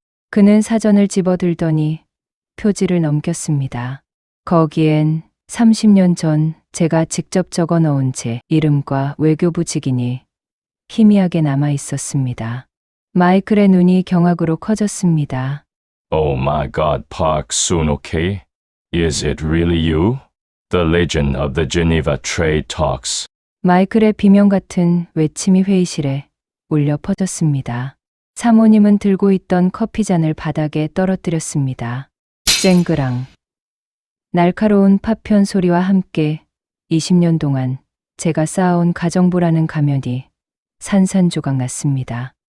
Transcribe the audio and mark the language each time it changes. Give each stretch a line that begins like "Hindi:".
Korean: 그는 사전을 집어들더니 표지를 넘겼습니다. 거기엔 30년 전 제가 직접 적어 넣은 제 이름과 외교부 직인이 희미하게 남아 있었습니다. 마이클의 눈이 경악으로 커졌습니다.
English: Oh my God, Park Soon-ok? Is it really you? The legend of the Geneva Trade Talks.
Korean: 마이클의 비명 같은 외침이 회의실에 울려 퍼졌습니다. 사모님은 들고 있던 커피잔을 바닥에 떨어뜨렸습니다. 쨍그랑. 날카로운 파편 소리와 함께 20년 동안 제가 쌓아온 가정부라는 가면이 산산조각 났습니다.